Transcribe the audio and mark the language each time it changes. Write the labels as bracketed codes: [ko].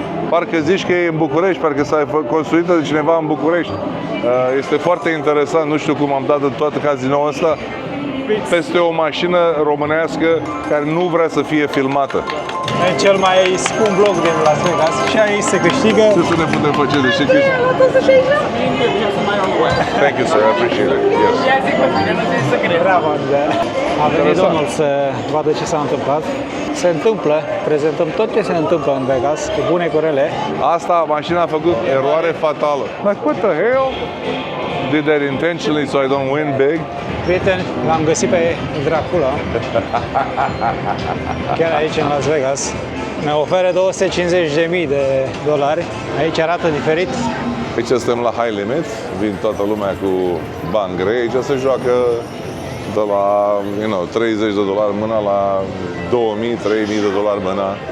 [ro] Parcă zici că e în București, parcă s-a construită de cineva în București. Este foarte interesant, nu știu cum am dat în toată cazinoul ăsta, peste o mașină românească care nu vrea să fie filmată. E cel mai scump loc din Las Vegas și aici se câștigă. Ce să ne putem face de ce chestii? [en] Thank you, sir. I appreciate it. Yes. [ro] Bravo, Andrei. A venit domnul să vadă ce s-a întâmplat. Se întâmplă, prezentăm tot ce se întâmplă în Vegas, cu bune cu rele. Asta, mașina a făcut eroare fatală. [en] Like, what the hell? Did that intentionally so I don't win big? [ro] Prieteni, l-am găsit pe Dracula, chiar aici în Las Vegas. Ne oferă $250.000. Aici arată diferit. Aici suntem la high limit, vin toată lumea cu bani grei. Aici se joacă de la $30 mâna la $2.000-3.000 mâna.